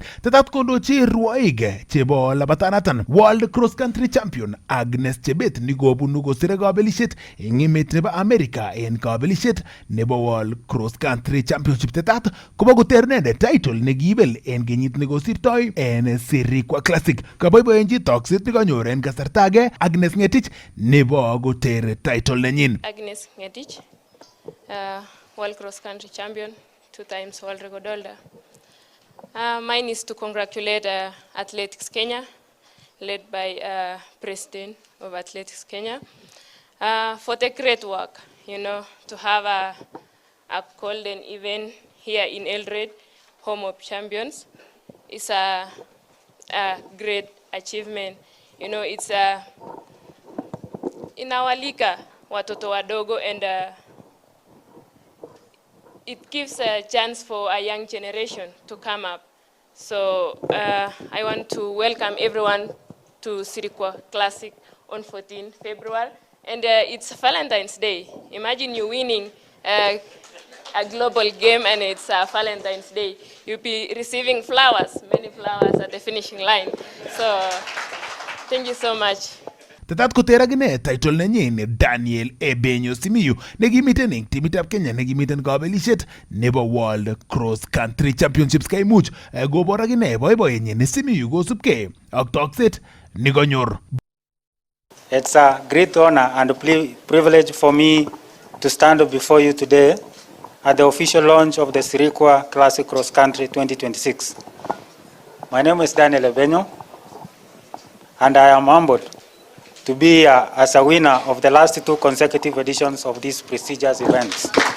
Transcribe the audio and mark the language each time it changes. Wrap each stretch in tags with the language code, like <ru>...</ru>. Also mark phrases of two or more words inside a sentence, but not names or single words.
<kln>Tetat kondochi rwoik chebo labatanatan World Cross Country Champion Agnes Chebet nikobunu kosire kabelishet en emet nebo America en kabelishet nebo World Cross Country Championship. Tetat kobo koternende title nekiibel en kenyit nekosirtoi en Sirikwa Classic. Kaboiboenchi tokset nekanyor en kasarta age Agnes Ngetich nebo koter title nenyin.</kln> <en>Agnes Ngetich, World Cross Country Champion, 2 times world record holder. Mine is to congratulate Athletics Kenya, led by President of Athletics Kenya, for the great work, to have a golden event here in Eldoret, home of champions, is a great achievement. It's in our liga,</en> <sw>watoto wadogo,</sw> <en>and it gives a chance for a young generation to come up. So I want to welcome everyone to Sirikwa Classic on 14 February. And it's Valentine's Day. Imagine you winning a global game and it's Valentine's Day. You'll be receiving flowers, many flowers at the finishing line. So thank you so much.</en> <kln>Tatat kotera gine title nenyin Daniel Ebenyo Simiyu negimiten ing timitab Kenya negimiten kabelishet nebo World Cross Country Championships kaimuch gobor agine boiboyenyin Simiyu kosubke ak tokset nikonyor.</kln> <en>It's a great honor and privilege for me to stand before you today at the official launch of the Sirikwa Classic Cross Country 2026. My name is Daniel Ebenyo, and I am humbled to be here as a winner of the last 2 consecutive editions of these prestigious events.</en>